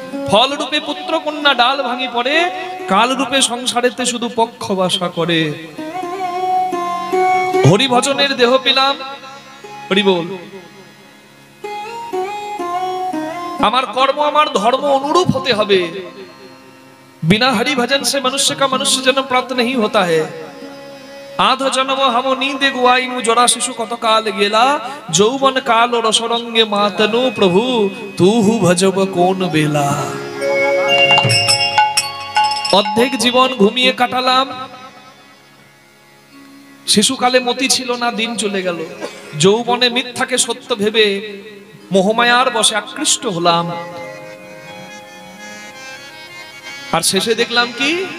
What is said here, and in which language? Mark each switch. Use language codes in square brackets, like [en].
[bn] ফল রূপে পুত্র কন্যা ডাল ভাঙি পড়ে, কাল রূপে সংসারেতে শুধু পক্ষ বাসা করে। হরি ভজনের দেহ পেলাম, হরি বল। আমার কর্ম আমার ধর্ম অনুরূপ হতে হবে। [hi] बिना हरि भजन से मनुष्य का मनुष्य जन्म प्राप्त नहीं होता है। [bn] आध जन्म हम नींद गुआइनु, जरा शिशु कत काल गेला, যৌবন কাল রসরঙ্গে মাতনু, প্রভু তুহু ভজব কোন বেলা। অর্ধেক জীবন ঘুমিয়ে কাটালাম, শিশুকালে মতি ছিল না, দিন চলে গেল। যৌবনে মিথ্যাকে সত্য ভেবে মোহমায়ার বশে আকৃষ্ট হলাম, আর শেষে দেখলাম কি?